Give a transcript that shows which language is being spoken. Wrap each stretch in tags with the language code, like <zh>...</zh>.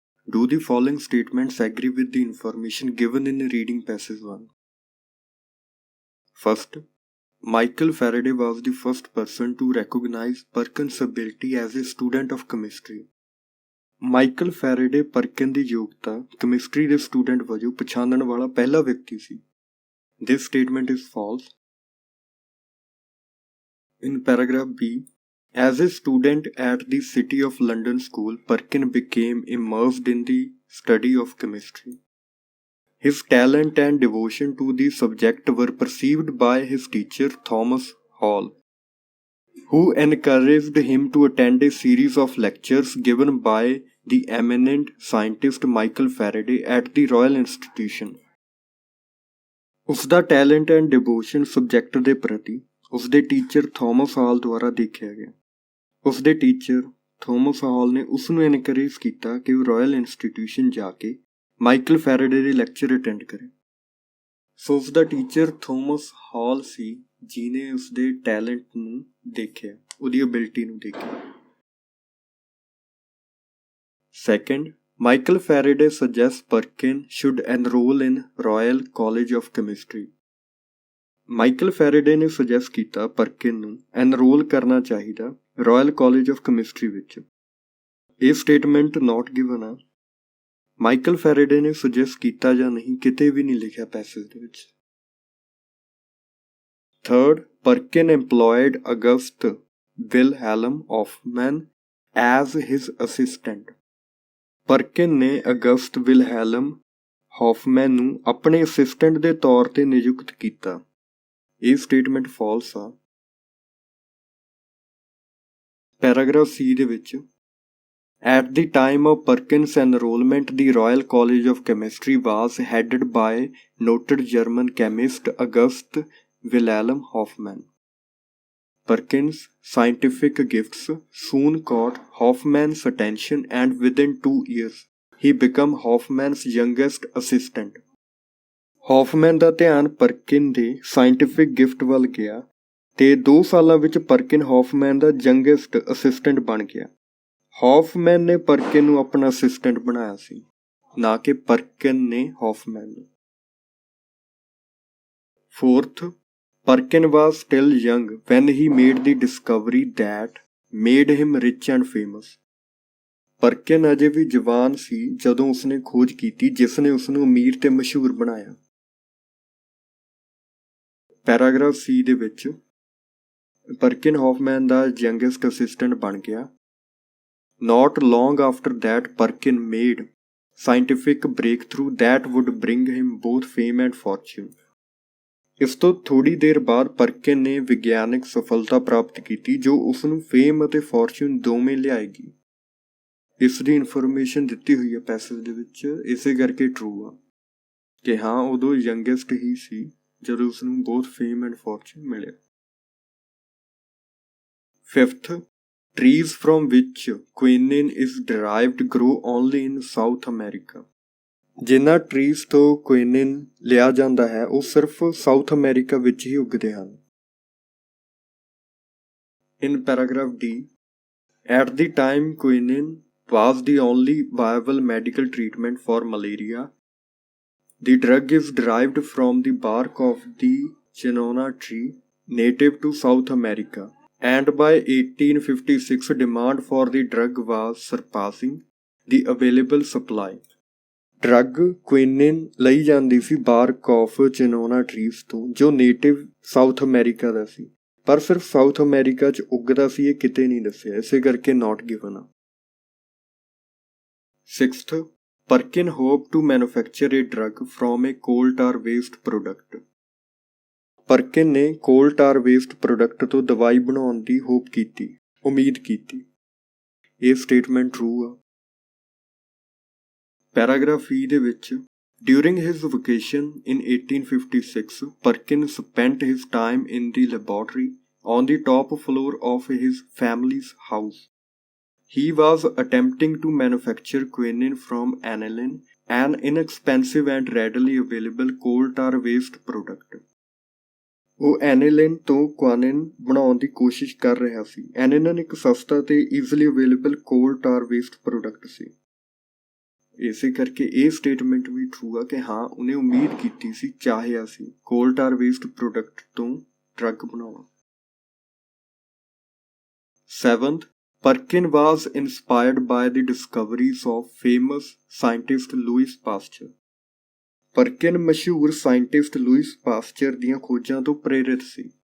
<en>Do the following statements agree with the information given in reading passage 1? First, Michael Faraday was the first person to recognize Perkin's ability as a student of chemistry.</en> <pa>Michael ਫੈਰਾਡੇ ਪਰਕਿਨ ਦੀ ਯੋਗਤਾ chemistry ਦੇ student ਵਜੋਂ ਪਛਾਣਨ ਵਾਲਾ ਪਹਿਲਾ ਵਿਅਕਤੀ ਸੀ।</pa> <en>This statement is false. In paragraph B, as a student at the City of London School, Perkin became immersed in the study of chemistry. His talent and devotion to the subject were perceived by his teacher Thomas Hall, who encouraged him to attend a series of lectures given by the eminent scientist Michael Faraday at the Royal Institution.</en> <pa>ਉਸਦਾ talent and devotion subject ਦੇ ਪ੍ਰਤੀ ਉਸਦੇ teacher Thomas ਹਾਲ ਦੁਆਰਾ ਦੇਖਿਆ ਗਿਆ। ਉਸਦੇ teacher Thomas ਹਾਲ ਨੇ ਉਸ ਨੂੰ ਐਨਕਰੇਜ ਕੀਤਾ ਕਿ ਉਹ ਰਾਇਲ ਇੰਸਟੀਟਿਊਸ਼ਨ ਜਾ ਕੇ ਮਾਈਕਲ ਫੈਰਾਡੇ ਦੇ ਲੈਕਚਰ ਅਟੈਂਡ ਕਰੇ। ਸੋ ਉਸਦਾ ਟੀਚਰ ਥੋਮਸ ਹਾਲ ਸੀ ਜਿਹਨੇ ਉਸਦੇ ਟੈਲੈਂਟ ਨੂੰ ਦੇਖਿਆ, ਉਹਦੀ ਅਬਿਲਿਟੀ ਨੂੰ ਦੇਖਿਆ।</pa> <en>Second, Michael Faraday suggests Perkin should enroll in Royal College of Chemistry.</en> <pa>Michael ਫੈਰਾਡੇ ਨੇ ਸੁਜੈਸਟ ਕੀਤਾ ਪਰਕਿਨ ਨੂੰ ਐਨਰੋਲ ਕਰਨਾ ਚਾਹੀਦਾ ਰਾਇਲ ਕਾਲਜ ਆਫ ਕੈਮਿਸਟਰੀ ਵਿੱਚ। ਇਹ ਸਟੇਟਮੈਂਟ ਨੋਟ ਗਿਵਨ ਆ। ਮਾਈਕਲ ਫੈਰਾਡੇ ਨੇ ਸੁਜੈਸਟ ਕੀਤਾ ਜਾਂ ਨਹੀਂ ਕਿਤੇ ਵੀ ਨਹੀਂ ਲਿਖਿਆ ਪੈਸੇਜ ਦੇ ਵਿੱਚ।</pa> <en>Third, Perkin employed August Wilhelm Hoffman as his assistant.</en> <pa>ਪਰਕਿਨ ਨੇ ਅਗਸਟ ਵਿਲਹੈਲਮ ਹੌਫਮੈਨ ਨੂੰ ਆਪਣੇ ਅਸਿਸਟੈਂਟ ਦੇ ਤੌਰ ਤੇ ਨਿਯੁਕਤ ਕੀਤਾ। ਇਹ ਸਟੇਟਮੈਂਟ ਫਾਲਸ ਆ। ਪੈਰਾਗ੍ਰਾਫ ਸੀ ਦੇ ਵਿੱਚ</pa> <en>At the time of Perkin's enrollment, the Royal College of Chemistry was headed by noted German chemist August Wilhelm Hoffmann. Perkin's scientific gifts soon caught Hoffmann's attention, and within 2 years, he became Hoffmann's youngest assistant.</en> <pa>Hoffmann ਦਾ ਧਿਆਨ ਪਰਕਿਨ ਦੇ scientific gift ਵੱਲ ਗਿਆ ਤੇ 2 ਸਾਲਾਂ ਵਿੱਚ ਪਰਕਿਨ ਹੌਫਮੈਨ ਦਾ youngest assistant ਬਣ ਗਿਆ। ਹੌਫਮੈਨ ਨੇ ਪਰਕਿਨ ਨੂੰ ਆਪਣਾ ਅਸਿਸਟੈਂਟ ਬਣਾਇਆ ਸੀ, ਨਾ ਕਿ ਪਰਕਿਨ ਨੇ ਹੌਫਮੈਨ ਨੂੰ।</pa> <en>Fourth, Perkin was still young when he made the discovery that made him rich and famous.</en> <pa>ਪਰਕਿਨ ਅਜੇ ਵੀ ਜਵਾਨ ਸੀ ਜਦੋਂ ਉਸਨੇ ਖੋਜ ਕੀਤੀ ਜਿਸ ਨੇ ਉਸਨੂੰ ਅਮੀਰ ਤੇ ਮਸ਼ਹੂਰ ਬਣਾਇਆ। ਪੈਰਾਗ੍ਰਾਫ ਸੀ ਦੇ ਵਿੱਚ ਪਰਕਿਨ ਹੌਫਮੈਨ ਦਾ ਯੰਗੈਸਟ ਅਸਿਸਟੈਂਟ ਬਣ ਗਿਆ।</pa> <en>Not long after that, Perkin made scientific breakthrough that would bring him both fame and fortune.</en> <pa>ਇਸ ਤੋਂ ਥੋੜ੍ਹੀ ਦੇਰ ਬਾਅਦ ਪਰਕਿਨ ਨੇ ਵਿਗਿਆਨਿਕ ਸਫਲਤਾ ਪ੍ਰਾਪਤ ਕੀਤੀ ਜੋ ਉਸ ਨੂੰ ਫੇਮ ਅਤੇ ਫੋਰਚੂਨ ਦੋਵੇਂ ਲਿਆਏਗੀ। ਇਸ ਦੀ ਇਨਫੋਰਮੇਸ਼ਨ ਦਿੱਤੀ ਹੋਈ ਹੈ ਪੈਸੇਜ ਦੇ ਵਿੱਚ, ਇਸੇ ਕਰਕੇ ਟਰੂ ਆ ਕਿ ਹਾਂ ਉਦੋਂ ਯੰਗੈਸਟ ਹੀ ਸੀ ਜਦੋਂ ਉਸ ਨੂੰ ਬਹੁਤ ਫੇਮ ਐਂਡ ਫੋਰਚੂਨ ਮਿਲਿਆ।</pa> <en>Fifth, trees from which quinine is derived grow only in South America.</en> <pa>ਜਿਨ੍ਹਾਂ ਟਰੀਜ਼ ਤੋਂ ਕੁਇਨਿਨ ਲਿਆ ਜਾਂਦਾ ਹੈ ਉਹ ਸਿਰਫ ਸਾਊਥ ਅਮਰੀਕਾ ਵਿੱਚ ਹੀ ਉੱਗਦੇ ਹਨ।</pa> <en>In paragraph D, at the time quinine was the only viable medical treatment for malaria. The drug is derived from the bark of the chinona tree native to South America, and by 1856 demand for the drug was surpassing the available supply.</en> <pa>Drug ਕੁਇਨਿਨ ਲਈ ਜਾਂਦੀ ਸੀ ਬਾਰਕ of ਚਿਨੋਨਾ trees ਤੋਂ ਜੋ native south America ਦਾ ਸੀ, ਪਰ ਸਿਰਫ south America 'ਚ ਉੱਗਦਾ ਸੀ, ਇਹ ਕਿਤੇ ਨਹੀਂ ਦੱਸਿਆ, ਇਸੇ ਕਰਕੇ ਨੋਟ ਗਿਵਨ ਆ।</pa> <en>Sixth, Perkin hope to manufacture a drug from a coal tar waste product.</en> <pa>ਪਰਕਿਨ ਨੇ ਕੋਲ ਟਾਰ ਵੇਸਟ ਪ੍ਰੋਡਕਟ ਤੋਂ ਦਵਾਈ ਬਣਾਉਣ ਦੀ ਹੋਪ ਕੀਤੀ, ਉਮੀਦ ਕੀਤੀ। ਇਹ ਸਟੇਟਮੈਂਟ ਟਰੂ ਆ। ਪੈਰਾਗ੍ਰਾਫ ਈ ਦੇ ਵਿੱਚ</pa> <en>During his vacation in 1856, Perkin spent his time in the laboratory on the top floor of his family's house. He was attempting to manufacture quinine from aniline, an inexpensive and readily available coal tar waste product.</en> <pa>ਉਹ ਐਨੇਲਿਨ ਤੋਂ ਕੁਆਨਿਨ ਬਣਾਉਣ ਦੀ ਕੋਸ਼ਿਸ਼ ਕਰ ਰਿਹਾ ਸੀ। ਐਨੇਲਿਨ ਇੱਕ ਸਸਤਾ ਤੇ easily available ਕੋਲ ਟਾਰ ਵੇਸਟ ਪ੍ਰੋਡਕਟ ਸੀ। ਇਸੇ ਕਰਕੇ ਇਹ ਸਟੇਟਮੈਂਟ ਵੀ ਟਰੂ ਆ ਕਿ ਹਾਂ ਉਹਨੇ ਉਮੀਦ ਕੀਤੀ ਸੀ, ਚਾਹਿਆ ਸੀ ਕੋਲ ਟਾਰ ਵੇਸਟ ਪ੍ਰੋਡਕਟ ਤੋਂ ਡਰੱਗ ਬਣਾਉਣਾ।</pa> <en>7th, Perkin was inspired by the discoveries of famous scientist Louis Pasteur.</en> <pa>ਪਰਕਿਨ ਮਸ਼ਹੂਰ ਸਾਇੰਟਿਸਟ ਲੂਇਸ ਪਾਸਚਰ ਦੀਆਂ ਖੋਜਾਂ ਤੋਂ ਪ੍ਰੇਰਿਤ ਸੀ।</pa>